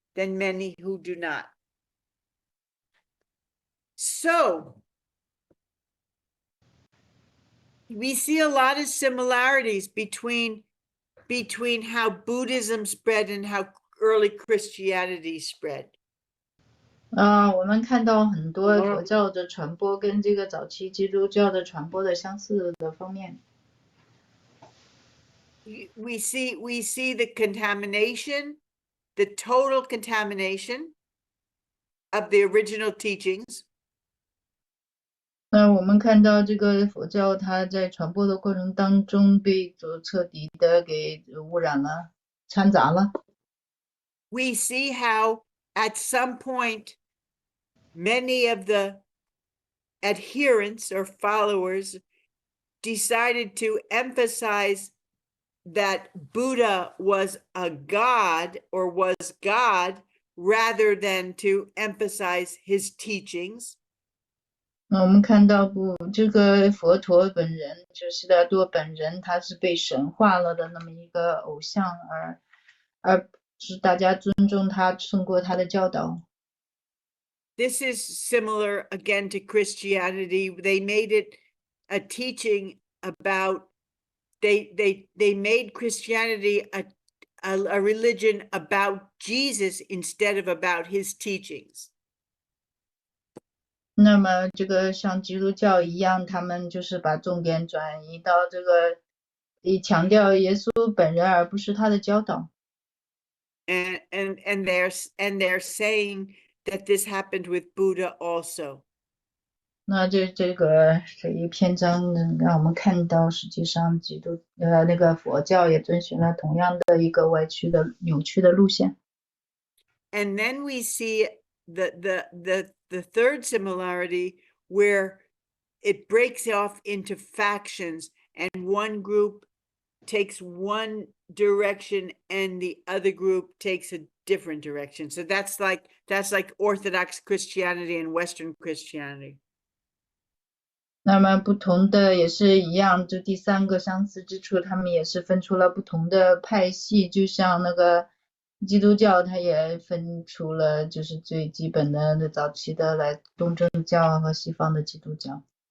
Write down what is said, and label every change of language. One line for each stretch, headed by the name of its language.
English: than many who do not. So we see a lot of similarities between how Buddhism spread and how early Christianity spread.
Chinese: 我们看到很多佛教的传播跟这个早期基督教的传播的相似的方面。
English: We see the contamination, the total contamination of the original teachings.
Chinese: 那我们看到这个佛教它在传播的过程当中被彻底的给污染了、掺杂了。
English: We see how at some point many of the adherents or followers decided to emphasize that Buddha was a god or was God rather than to emphasize his teachings.
Chinese: 我们看到这个佛陀本人，就悉达多本人，他是被神化了的那么一个偶像，而是大家尊重他胜过他的教导。
English: This is similar again to Christianity. They made it a teaching about they made Christianity a religion about Jesus instead of about his teachings.
Chinese: 那么这个像基督教一样，他们就是把重点转移到这个以强调耶稣本人，而不是他的教导。
English: And they're saying that this happened with Buddha also.
Chinese: 那这一篇章让我们看到，实际上那个佛教也遵循了同样的一个歪曲的扭曲的路线。
English: And then we see the third similarity where it breaks off into factions and one group takes one direction and the other group takes a different direction. So that's like Orthodox Christianity and Western Christianity.
Chinese: 那么不同的也是一样，这第三个相似之处，他们也是分出了不同的派系，就像那个基督教，它也分出了就是最基本的早期的来东正教和西方的基督教。